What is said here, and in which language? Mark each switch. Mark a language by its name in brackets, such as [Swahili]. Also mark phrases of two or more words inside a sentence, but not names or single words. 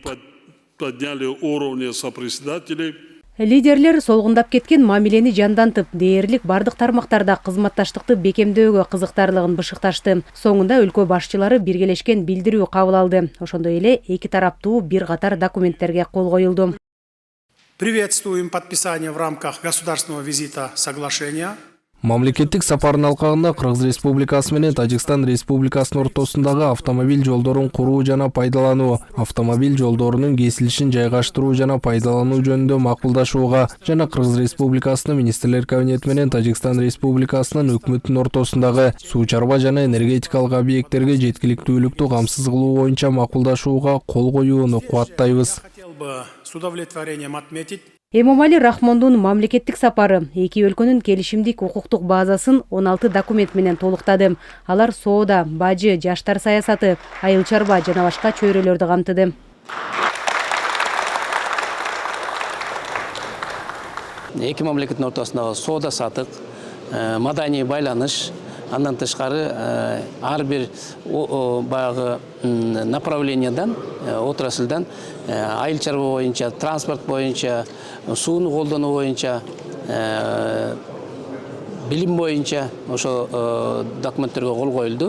[Russian] Подняли уровни сопредседателей. [Kyrgyz] Лидерлер солгундап кеткен мамилени жандантып, дээрлик бардык тармактарда кызматташтыкты бекемдөөгө кызыктарлыгын бышыкташты. Соңунда өлкө башчылары биргелешкен билдирүү кабыл алды. Ошондой эле эки тараптуу бир катар документтерге кол коюлду. [Russian] Приветствуем подписание в рамках государственного визита соглашения. [Kyrgyz] Мамлекеттик сапардын алкагында Кыргыз Республикасы менен Тажикстан Республикасынын ортосундагы автомобиль жолдорун куруу жана пайдалануу, автомобиль жолдорунун кесилишин жайгаштыруу жана пайдалануу жөнүндө макулдашууга жана Кыргыз Республикасынын министрлер кабинети менен Тажикстан Республикасынын өкмөтүнүн ортосундагы суу чарба жана энергетикалык объекттерге жеткиликтүүлүктү камсыз кылуу боюнча макулдашууга кол коюуну кубаттайбыз. [Russian] Хотел бы с удовлетворением отметить, [Kyrgyz] Эмомали Рахмондун мамлекеттик сапары эки өлкөнүн келишимдик укуктук базасын 16 документ менен толуктады. Алар соода, бажы, жаштар саясаты, айыл чарба жана башка чөйрөлөрдү камтыды. Эки мамлекеттин ортосундагы соода сатык, маданий байланыш, андан тышкары ар бир баягы направлениядан, отрасльдан айыл чарба боюнча, транспорт боюнча, сууну колдонуу боюнча, билим боюнча ошо документтерге кол коюлду.